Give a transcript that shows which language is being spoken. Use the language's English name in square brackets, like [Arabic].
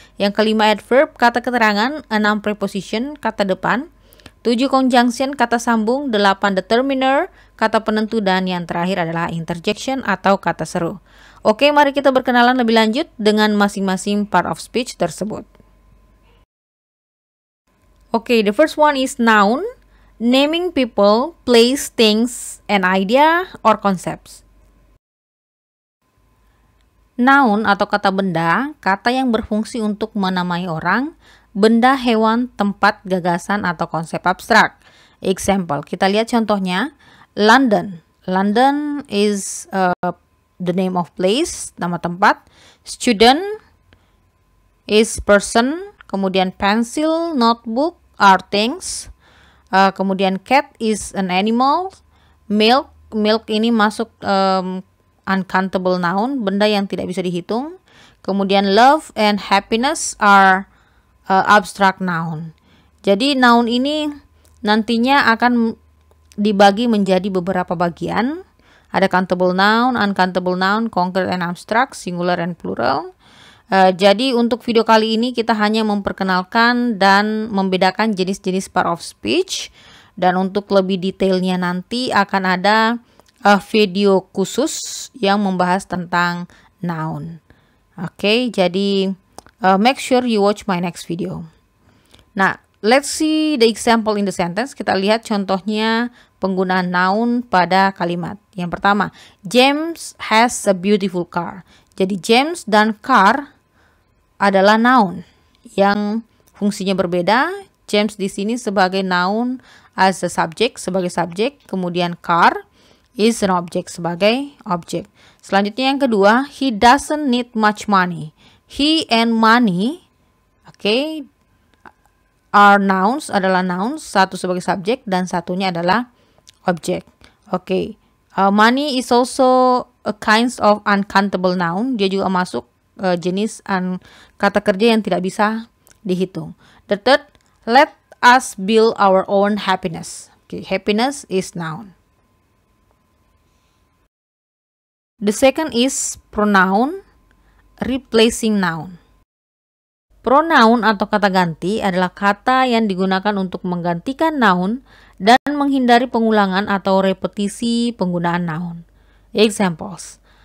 [Indonesian] Yang kelima, adverb, kata keterangan. 6, preposition, kata depan. 7, conjunction, kata sambung. 8, determiner, kata penentu. Dan yang terakhir adalah interjection atau kata seru. Oke, mari kita berkenalan lebih lanjut dengan masing-masing part of speech tersebut. [English] Okay, the first one is noun, naming people, place, things, an idea, or concepts. [Indonesian] Noun atau kata benda, kata yang berfungsi untuk menamai orang, benda, hewan, tempat, gagasan, atau konsep abstrak. [English] Example, [Indonesian] kita lihat contohnya, [English] London. London is the name of place, [Indonesian] nama tempat. [English] Student is person, kemudian pencil, notebook, are things. Kemudian cat is an animal. [Indonesian] Milk ini masuk uncountable noun, benda yang tidak bisa dihitung. [English] Kemudian love and happiness are abstract noun. [Indonesian] Jadi noun ini nantinya akan dibagi menjadi beberapa bagian. Ada countable noun, uncountable noun, concrete and abstract, singular and plural. Jadi untuk video kali ini kita hanya memperkenalkan dan membedakan jenis-jenis part of speech, dan untuk lebih detailnya nanti akan ada video khusus yang membahas tentang noun. [English] Oke, jadi make sure you watch my next video. [Indonesian] Nah, [English] let's see the example in the sentence. [Indonesian] Kita lihat contohnya penggunaan noun pada kalimat. Yang pertama, [English] James has a beautiful car. [Indonesian] Jadi James dan car adalah noun yang fungsinya berbeda. James di sini sebagai noun [English] as a subject, [Indonesian] sebagai subjek, kemudian [English] car is an object [Indonesian] sebagai objek. Selanjutnya yang kedua, [English] he doesn't need much money. He and money, okay, are nouns [Indonesian] adalah nouns, satu sebagai subjek dan satunya adalah objek. Oke. [English] Money is also a kind of uncountable noun. [Indonesian] Dia juga masuk jenis kata kerja yang tidak bisa dihitung. [English] The third, let us build our own happiness. Okay, happiness is noun. The second is pronoun replacing noun. [Indonesian] Pronoun atau kata ganti adalah kata yang digunakan untuk menggantikan noun dan menghindari pengulangan atau repetisi penggunaan noun. Examples.